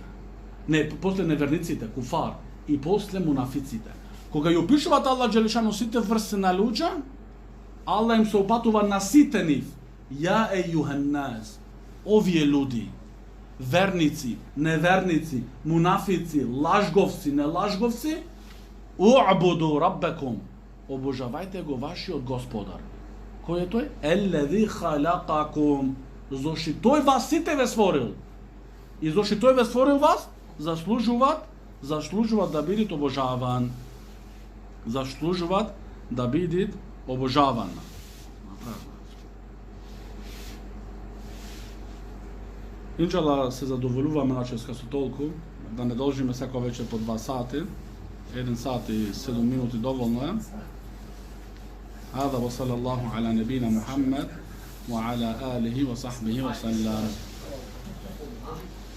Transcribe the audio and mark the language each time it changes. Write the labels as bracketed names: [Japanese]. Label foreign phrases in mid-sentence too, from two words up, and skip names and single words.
[Macedonian] Не, после неверниците, куфар. И после мунафиците. Кога ја опишуваат [Arabic] الله جل شأنه [Macedonian] сите врсти на луѓе, Аллах им се опатува на сите нив. [Arabic] يا أيها الناس, [Macedonian] овие луди, верници, неверници, мунафици, лажговци, нелажговци, [Arabic] اعبدوا ربكم. [Macedonian] Обожавајте го вашиот Господар. Кој е тој? [Arabic] الذي خلقكم. [Macedonian] Зошто тој вас сите ве створил. И зошто тој ве створил вас, заслужуваат да бидат обожаван. Заслужуваат да бидат обожаван. Иншалла се задоволуваме на ческа со толку, да не должиме секој вечер по 2 сати, 1 сат и 7 минути доволно е. [Arabic] هذا وصلى الله على نبينا محمد وعلى آله وصحبه وسلم.